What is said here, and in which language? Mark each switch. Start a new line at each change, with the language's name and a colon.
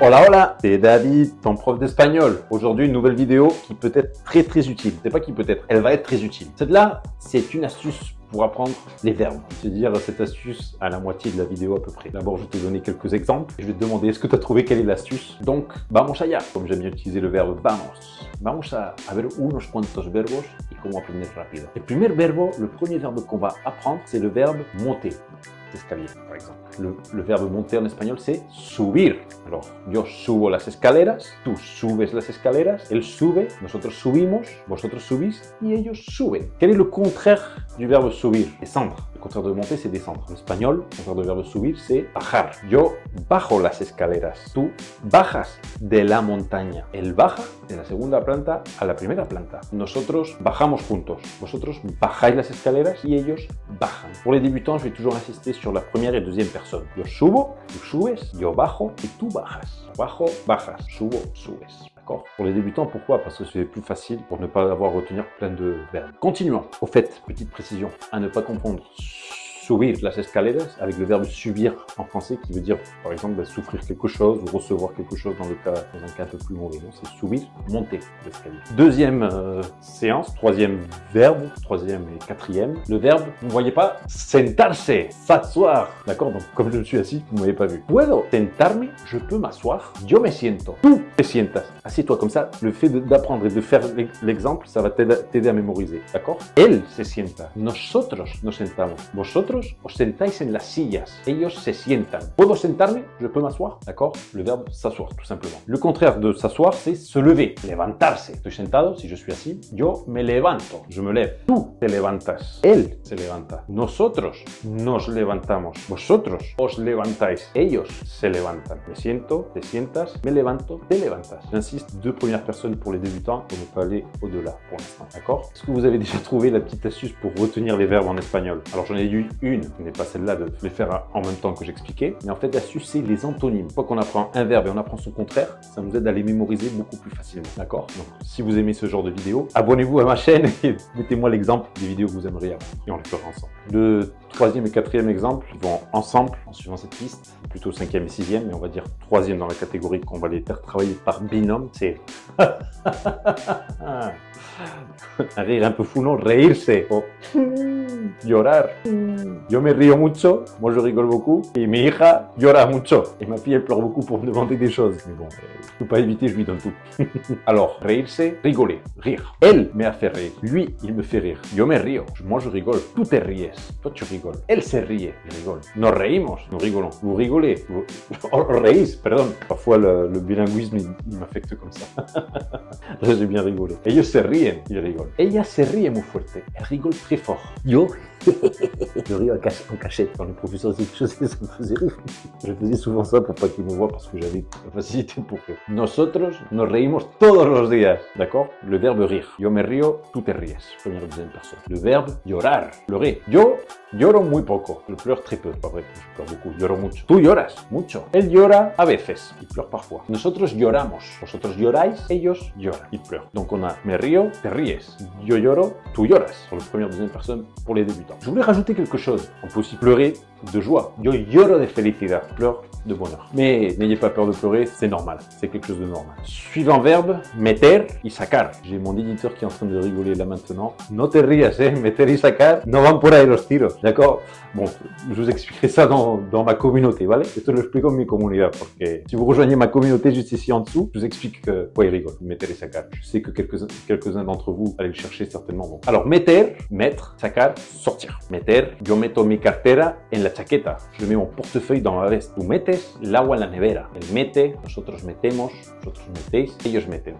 Spanish: Hola hola,
French: c'est David, ton prof d'espagnol. Aujourd'hui, une nouvelle vidéo qui peut être très utile. C'est pas qui peut être, elle va être très utile. Celle-là, c'est une astuce pour apprendre les verbes. C'est-à-dire cette astuce à la moitié de la vidéo à peu près. D'abord, je vais te donner quelques exemples. Je vais te demander, est-ce que tu as trouvé quelle est l'astuce? Donc,
Spanish: vamos allá,
French: comme j'aime bien utiliser le verbe vamos.
Spanish: Vamos a ver unos cuantos verbos y cómo aprender rápido.
French: Le premier verbe qu'on va apprendre, c'est le verbe monter. Escalier, par exemple. Le verbe monter en espagnol, c'est subir.
Spanish: Alors, yo subo las escaleras, tú subes las escaleras, él sube, nosotros subimos, vosotros subís y ellos suben.
French: Quel est le contraire du verbe subir? Descendre. Le contraire de monter, c'est descendre. En espagnol, le contraire du verbe subir, c'est bajar.
Spanish: Yo bajo las escaleras, tú bajas de la montaña. Él baja de la segunda planta a la primera planta. Nosotros bajamos juntos. Vosotros bajáis las escaleras y ellos bajan.
French: Pour les débutants, je vais toujours insister sur la première et deuxième personne.
Spanish: Yo subo, tú subes, yo bajo y tú bajas. Bajo, bajas, subo, subes.
French: D'accord? Pour les débutants, pourquoi? Parce que c'est plus facile pour ne pas avoir à retenir plein de verbes. Continuons. Au fait, petite précision, à ne pas confondre
Spanish: subir las escaleras
French: avec le verbe subir en français qui veut dire par exemple souffrir quelque chose ou recevoir quelque chose dans un cas un peu plus mauvais. Donc c'est subir, monter l'escalier. Deuxième séance, troisième verbe, troisième et quatrième. Le verbe, vous ne voyez pas, sentarse, s'asseoir. D'accord? Donc comme je me suis assis, vous ne m'avez pas vu.
Spanish: Puedo sentarme,
French: je peux m'asseoir.
Spanish: Yo me siento. Tú te sientas.
French: Assieds-toi comme ça. Le fait d'apprendre et de faire l'exemple, ça va t'aider à mémoriser. D'accord?
Spanish: Él se sienta. Nosotros nos sentamos. Vosotros os sentáis en las sillas. Ellos se sientan. Puedo sentarme,
French: je peux m'asseoir. D'accord? Le verbe s'asseoir, tout simplement. Le contraire de s'asseoir, c'est se lever.
Spanish: Levantarse. Estoy sentado,
French: si je suis assis.
Spanish: Yo me levanto.
French: Je me lève.
Spanish: Tú te levantas. Él se levanta. Nosotros nos levantamos. Vosotros os levantáis. Ellos se levantan. Me siento, te sientas. Me levanto, te levantas.
French: J'insiste, deux premières personnes pour les débutants pour ne pas aller au-delà pour l'instant. D'accord? Est-ce que vous avez déjà trouvé la petite astuce pour retenir les verbes en espagnol? Alors j'en ai eu une, qui n'est pas celle-là de les faire en même temps que j'expliquais, mais en fait l'astuce c'est les antonymes. Une fois qu'on apprend un verbe et on apprend son contraire, ça nous aide à les mémoriser beaucoup plus facilement. D'accord? Donc si vous aimez ce genre de vidéo, abonnez-vous à ma chaîne et mettez-moi l'exemple des vidéos que vous aimeriez apprendre et on les fera ensemble. Le troisième et quatrième exemple, ils vont ensemble en suivant cette piste, plutôt cinquième et sixième, mais on va dire troisième dans la catégorie qu'on va les faire travailler par binôme, c'est un rire un peu fou, non?
Spanish: Reírse. Oh. Llorar. Yo me río mucho,
French: moi je rigole beaucoup, et
Spanish: mi hija llora mucho.
French: Et ma fille elle pleure beaucoup pour me demander des choses. Mais bon, je peux pas éviter, je lui donne tout. Alors, reírse, rigoler, rire.
Spanish: Elle me hace reír.
French: Lui, il me fait rire.
Spanish: Yo me río.
French: Moi je rigole.
Spanish: Tú te ríes.
French: Toi tu rigoles.
Spanish: Elle se ríe.
French: Il rigole.
Spanish: Nos reímos.
French: Nous rigolons. Vous rigolez. Vous reís, pardon. Parfois le bilinguisme il m'affecte comme ça. Là j'ai bien rigolé.
Spanish: Ellos se ríen.
French: Il rigole.
Spanish: Ella se ríe muy fuerte.
French: Elle rigole très fort. Yo je ris en cachette. Quand le professeur disait quelque chose, ça me faisait rire. Je faisais souvent ça pour pas qu'il me voie parce que j'avais la facilité pour rire.
Spanish: Nosotros nos reímos todos los días.
French: D'accord? Le verbe rire.
Spanish: Yo me río, tú te ríes.
French: Première et deuxième personne. Le verbe llorar. Pleurer.
Spanish: Yo lloro muy poco.
French: Je pleure très peu. Pas vrai, je pleure beaucoup.
Spanish: Lloro mucho. Tú lloras mucho. Él llora a veces.
French: Il pleure parfois.
Spanish: Nosotros lloramos. Vosotros lloráis. Ellos lloran.
French: Ils pleurent. Donc on a
Spanish: me río, te ríes. Yo lloro, tú lloras.
French: Sur la première et deuxième personne pour les débutants. Je voulais rajouter quelque chose. On peut aussi pleurer de joie.
Spanish: Yo lloro de felicidad.
French: Pleure de bonheur. Mais n'ayez pas peur de pleurer, c'est normal. C'est quelque chose de normal. Suivant verbe, meter y sacar. J'ai mon éditeur qui est en train de rigoler là maintenant.
Spanish: No te rías, meter y sacar, no van por ahí los tiros.
French: D'accord? Bon, je vous expliquerai ça dans ma communauté,
Spanish: ¿vale? Esto lo explico en mi comunidad,
French: porque si vous rejoignez ma communauté juste ici en dessous, je vous explique quoi il rigole.
Spanish: Meter y sacar.
French: Je sais que quelques-uns d'entre vous allez le chercher certainement. Bon. Alors, meter, mettre, sacar, sortir.
Spanish: Meter, yo meto mi cartera en la chaqueta.
French: Je mets mon portefeuille dans la veste.
Spanish: Tú metes el agua en la nevera. Él mete, nosotros metemos, vosotros metéis, ellos meten.